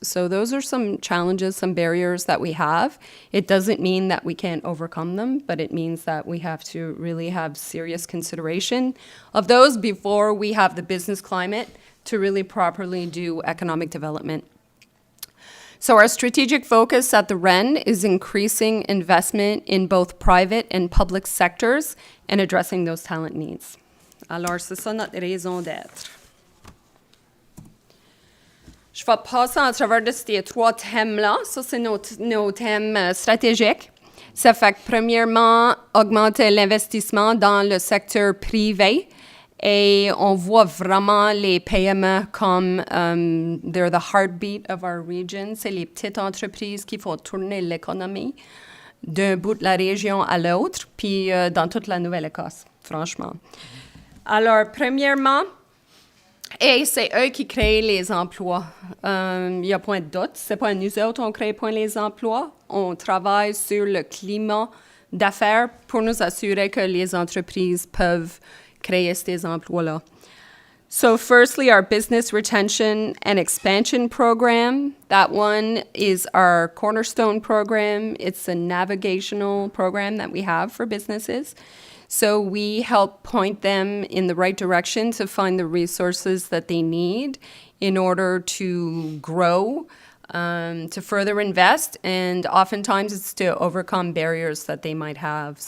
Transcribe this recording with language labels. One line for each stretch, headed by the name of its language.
English: So those are some challenges, some barriers that we have. It doesn't mean that we can't overcome them, but it means that we have to really have serious consideration of those before we have the business climate to really properly do economic development. So our strategic focus at the REN is increasing investment in both private and public sectors and addressing those talent needs.
French: Alors, c'est ça notre raison d'être. Je vais passer en travers de ces trois thèmes-là. Ça, c'est nos thèmes stratégiques. Ça fait que, premièrement, augmenter l'investissement dans le secteur privé. Et on voit vraiment les PME comme
English: they're the heartbeat of our region.
French: C'est les petites entreprises qui font tourner l'économie d'un bout de la région à l'autre, puis dans toute la Nouvelle-Écosse, franchement. Alors, premièrement, et c'est eux qui créent les emplois. Il n'y a point de doute. C'est pas nous autres qui crée point les emplois. On travaille sur le climat d'affaires pour nous assurer que les entreprises peuvent créer ces emplois-là.
English: So firstly, our business retention and expansion program. That one is our cornerstone program. It's a navigational program that we have for businesses. So we help point them in the right direction to find the resources that they need in order to grow, to further invest, and oftentimes it's to overcome barriers that they might have.